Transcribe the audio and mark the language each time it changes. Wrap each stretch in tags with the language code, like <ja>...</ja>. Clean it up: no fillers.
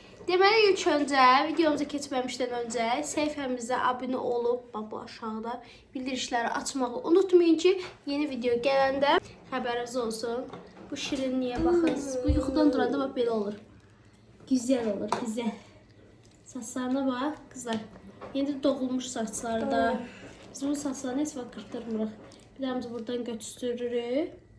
<az>Deməli ilk önce videomuza keçməmişdən öncə səhifəmizə abunə olub bu aşağıda bildirişləri açmağı unutmayın ki, yeni video gələndə xəbəriniz olsun. Bu şirinliyə baxın. Bu yuxudan duranda bax belə olur.</az> <tr>Güzel olur, güzel. Saçlarına bak kızlar.</tr> <az>Yeni doğulmuş saçlarda. Biz bunun saçlarını heç vaxt qırtırmırıq. Bir daha biz buradan götürürük.</az>